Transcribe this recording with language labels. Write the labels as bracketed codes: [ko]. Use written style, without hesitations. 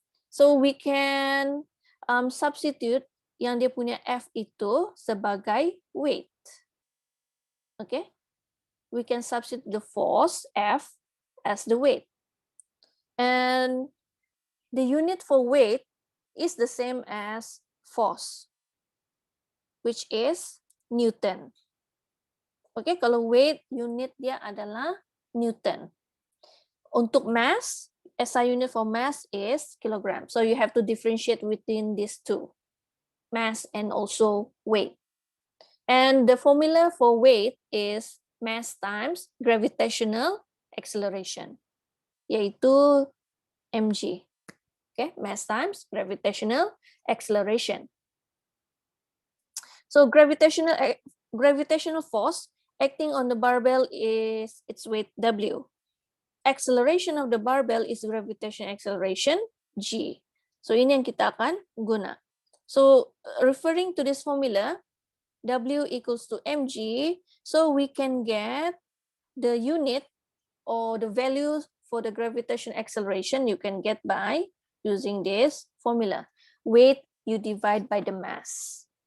[en] So we can substitute [ms] yang dia punya F itu sebagai [en] weight. Okay? We can substitute the force F as the weight. And the unit for weight is the same as force, which is Newton. [ms] Okay, kalau weight unit dia adalah Newton. [en] Untuk mass, SI unit for mass is kilogram. So you have to differentiate between these two, mass and also weight. And the formula for weight is mass times gravitational acceleration, yaitu mg. Okay, mass times gravitational acceleration. So gravitational force acting on the barbell is its weight W. Acceleration of the barbell is gravitational acceleration G. [ms] So ini yang kita akan guna. [en] So referring to this formula, W equals to mg, so we can get the unit or the value for the gravitational acceleration you can get by using this formula. Weight you divide by the mass.